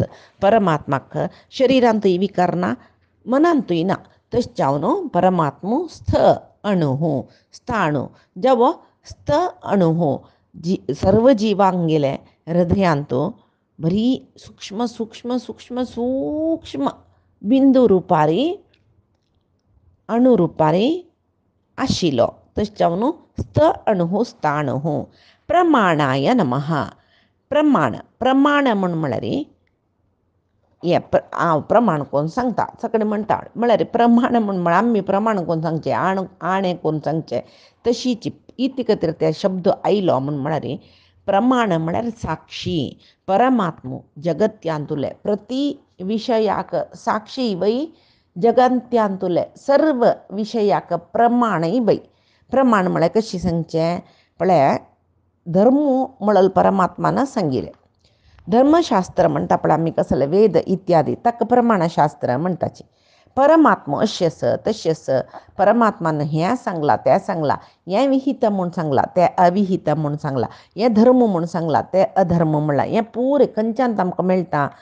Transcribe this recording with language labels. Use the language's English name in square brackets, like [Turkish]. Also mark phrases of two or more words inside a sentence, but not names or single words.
[Konkani] परमात्माक शरिरांतूय विकार ना मनांतूय ना तशें जावन परमात्मा स्थाणू जावो स्थ अणु सर्व जिवांगेले हृदयांत बरी सूक्ष्म सूक्ष्म सूक्ष्म सूक्ष्म बिंदू रुपारी अणुरुपारी आशिलो तशें जावन [Sanskrit] स्त अणुः स्थाणुः प्रमाणाय नमः. [Konkani] प्रमाण म्हळ्यार हांव प्रमाण करून सांगता सगळें म्हणटा म्हळ्यार प्रमाण म्हळ्यार आमी प्रमाण करून सांगचें आणे करून सांगचें तशीच इति खातीर ते शब्द आयलो म्हळ्यार प्रमाण म्हळ्यार साक्षी परमात्मो जगत्यांतुले प्रति विशयाक साक्षी वै जगत्यांतुले सर्व विशयाक प्रमाणय वै. प्रमाण म्हळ्यार कशें सांगचें पळय धर्मो म्हणून परमात्मान सांगिल्लें. धर्मशास्त्र म्हणटा पळय आमी कसले वेद इत्यादी ताका प्रमाणशास्त्र म्हणटाची. परमात्मो अशें आस तशें आस परमात्मान हें सांगलां तें सांगलां हें विहित म्हूण सांगलां तें अविहित म्हूण सांगलां हें धर्म म्हूण सांगलां तें अधर्म म्हणलां हें पुरे खंयच्यान आमकां मेळटा.